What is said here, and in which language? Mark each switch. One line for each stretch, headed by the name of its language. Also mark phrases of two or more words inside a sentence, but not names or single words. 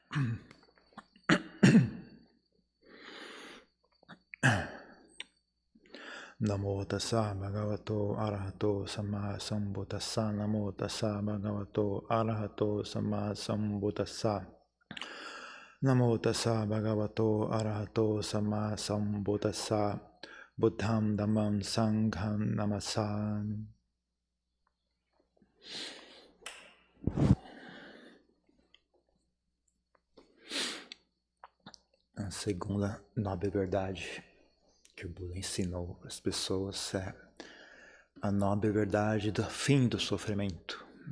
Pali: Namo tassa bhagavato arahato samma sambuddhassa. Namo tassa bhagavato arahato samma sambuddhassa. Namo tassa bhagavato arahato samma sambuddhassa. Buddham dhammam sangham namasami.
Portuguese: A segunda nobre verdade que o Buda ensinou para as pessoas é a nobre verdade do fim do sofrimento.